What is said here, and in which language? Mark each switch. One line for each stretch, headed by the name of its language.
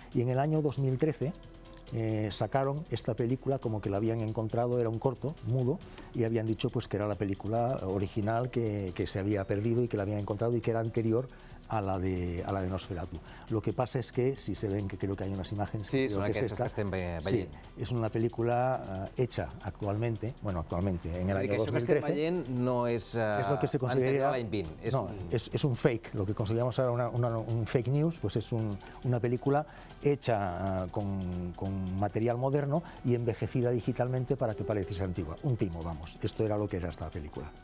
Spanish: Y en el año 2013 sacaron esta película como que la habían encontrado, era un corto, mudo, y habían dicho pues que era la película original que se había perdido y que la habían encontrado y que era anterior a la de Nosferatu. Lo que pasa es que, si se ven, que creo que hay unas imágenes...
Catalan: Sí, són aquestes que estem veient. Sí, és una pel·lícula
Spanish: hecha actualmente, en el año 2013.
Catalan: Això que estem veient no és anterior a l'any 20.
Spanish: No, es un fake, lo que consideramos ahora un fake news, pues es una película hecha con material moderno y envejecida digitalmente para que pareciese antigua. Un timo, vamos. Esto era lo que era esta película.